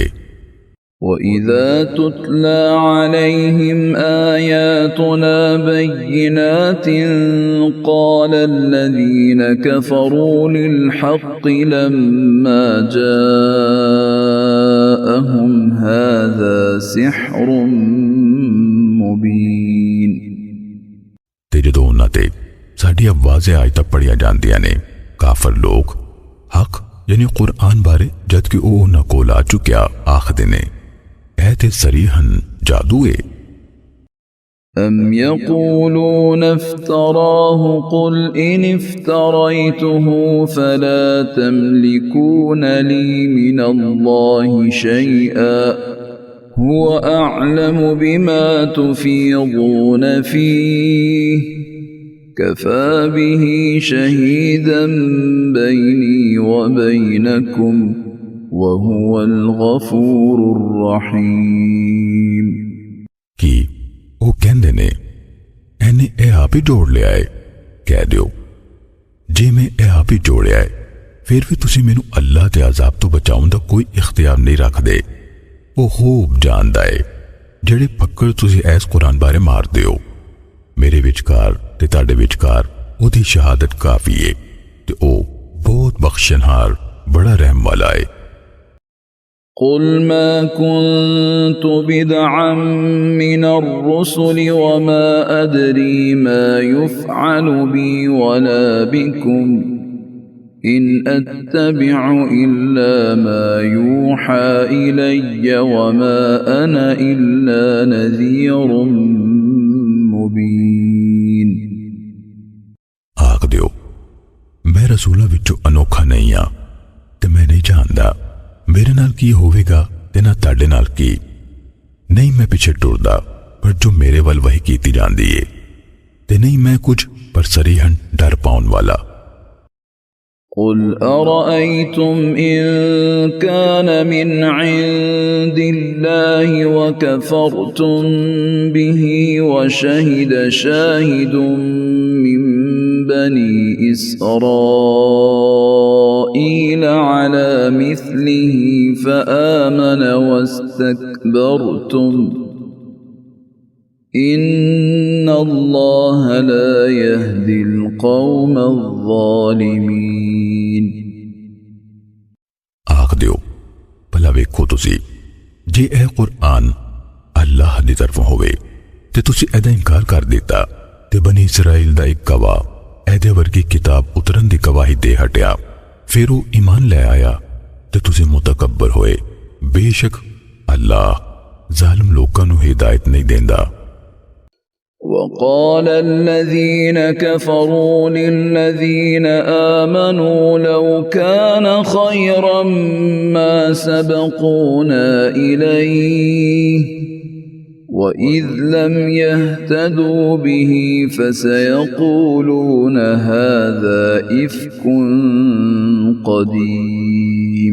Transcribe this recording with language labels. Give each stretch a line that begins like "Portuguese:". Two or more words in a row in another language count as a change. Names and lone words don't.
Arabic: وإذا تتلى عليهم آياتنا بينات قال الذين كفروا للحق لما جاءهم هذا سحر مبين.
Punjabi: ਤੇ ਜਦੋਂ ਉਨ੍ਹਾਂ ਤੇ ਸਾਡੀਆਂ ਵਾਜ਼ੇ ਆਇਤਾਂ ਪੜ੍ਹੀਆਂ ਜਾਂਦੀਆਂ ਨੇ ਕਾਫ਼ਰ ਲੋਕ ਹੱਕ ਯਾਨੀ ਕੁਰਾਨ ਬਾਰੇ ਜਦਕਿ ਓ ਉਨ੍ਹਾਂ ਕੋਲ ਆ ਚੁੱਕਿਆ ਆਖਦੇ ਨੇ ਐ ਤੇ ਸਰੀਹਨ ਜਾਦੂ ਹੈ।
Arabic: أم يقولون افتراه قل إن افتريته فلا تملكون لي من الله شيئا هو أعلم بما تفيضون فيه كفى به شهيدا بيني وبينكم وهو الغفور الرحيم.
Punjabi: ਕਿ ਵੋ ਕਹਿੰਦੇ ਨੇ ਏਨੇ ਏ ਆਪ ਹੀ ਜੋੜ ਲਿਆ ਹੈ। ਕਹਿ ਦਿਓ ਜੇ ਮੈਂ ਏ ਆਪ ਹੀ ਜੋੜਿਆ ਹੈ ਫਿਰ ਭੀ ਤੁਸੀਂ ਮੈਨੂੰ ਅੱਲਾਹ ਕੇ ਅਜ਼ਾਬ ਤੋਂ ਬਚਾਉਣ ਦਾ ਕੋਈ ਇਖ਼ਤਿਆਰ ਨਹੀਂ ਰੱਖਦੇ। ਵੋ ਖ਼ੂਬ ਜਾਣਦਾ ਹੈ ਜੇੜ੍ਹੇ ਪੱਕੜ ਤੁਸੀਂ ਇਸ ਕੁਰਾਨ ਬਾਰੇ ਮਾਰਦੇ ਹੋ। ਮੇਰੇ ਵਿਚਕਾਰ ਤੇ ਤੁਹਾਡੇ ਵਿਚਕਾਰ ਓਦੀ ਸ਼ਹਾਦਤ ਕਾਫ਼ੀ ਹੈ ਤੇ ਓ ਬਹੁਤ ਬਖ਼ਸ਼ਣਹਾਰ ਬੜਾ ਰਹਿਮ ਵਾਲਾ ਹੈ।
Arabic: قل ما كنت بدعا من الرسل وما أدري ما يفعل بي ولا بكم إن أتبع إلا ما يوحى إلي وما أنا إلا نذير مبين.
Punjabi: ਆਖ ਦਿਓ ਮੈਂ ਰਸੂਲਾਂ ਵਿਚੋਂ ਅਨੋਖਾ ਨਹੀਂ ਹਾਂ ਤੇ ਮੈਂ ਨਹੀਂ ਜਾਣਦਾ ਮੇਰੇ ਨਾਲ ਕੀ ਹੋਵੇਗਾ ਤੇ ਨਾ ਤੁਹਾਡੇ ਨਾਲ ਕੀ। ਨਹੀਂ ਮੈਂ ਪਿੱਛੇ ਟੁਰਦਾ, ਪਰ ਜੋ ਮੇਰੇ ਵੱਲ ਵਹੀ ਕੀਤੀ ਜਾਂਦੀ ਹੈ, ਤੇ ਨਹੀਂ ਮੈਂ ਕੁਝ ਪਰ ਸਰੀਹਨ ਡਰ ਪਾਉਣ ਵਾਲਾ।
Arabic: قل أرأيتم إن كان من عند الله وكفرتم به وشهد شاهد من بني إسرائيل على مثله فآمن واستكبرتم إن الله لا يهدي القوم الظالمين।
Punjabi: ਆਖ ਦਿਓ ਭਲਾ ਵੇਖੋ ਤੁਸੀਂ ਜੇ ਏ ਕੁਰਾਨ ਅੱਲਾਹ ਦੀ ਤਰਫ਼ੋਂ ਹੋਵੇ ਤੇ ਤੁਸੀਂ ਏਦਾ ਇਨਕਾਰ ਕਰ ਦਿੱਤਾ ਤੇ ਬਨੀ ਇਸਰਾਈਲ ਦਾ ਏਕ ਗਵਾਹ ਏਦੇ ਵਰਗੀ ਕਿਤਾਬ ਉਤਰਨ ਦੀ ਗਵਾਹੀ ਦੇ ਹਟਿਆ, ਫਿਰ ਵੋ ਈਮਾਨ ਲੈ ਆਇਆ ਤੇ ਤੁਸੀਂ ਮੁਤਕੱਬਰ ਹੋਏ। ਬੇਸ਼ੱਕ ਅੱਲਾਹ ਜ਼ਾਲਿਮ ਲੋਕਾਂ ਨੂੰ ਹਿਦਾਇਤ ਨਹੀਂ ਦੇਂਦਾ।
Arabic: وقال الذين كفروا للذين آمنوا لو كان خيرا ما سبقونا إليه وإذ لم يهتدوا به فسيقولون هذا إفك قديم।